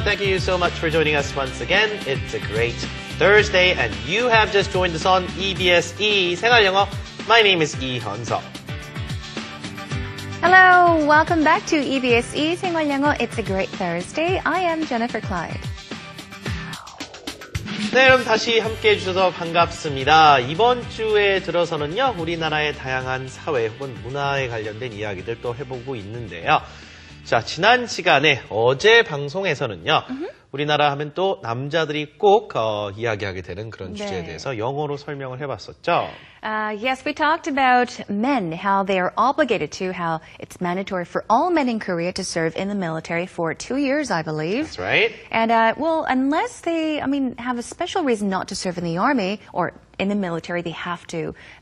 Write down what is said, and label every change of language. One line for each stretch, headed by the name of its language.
English: Thank you so much for joining us once again. It's a great Thursday and you have just joined us on EBSe 생활영어. My name is 이현석. Hello, welcome back to EBSe 생활영어. It's a great Thursday. I am Jennifer Clyde.
Korean: 네, 여러분 다시 함께해 주셔서 반갑습니다. 이번 주에 들어서는요, 우리나라의 다양한 사회 혹은 문화에 관련된 이야기들 또 해보고 있는데요. 자, 지난 시간에 어제 방송에서는요, 우리나라 하면 또 남자들이 꼭 이야기하게 되는 그런 주제에 대해서 영어로 설명을 해봤었죠.
English: Yes, we talked about men, how they are obligated to, how it's mandatory for all men in Korea to serve in the military for 2 years, I believe. That's right. And, well, unless they, have a special reason not to serve in the army or in the military, they have to.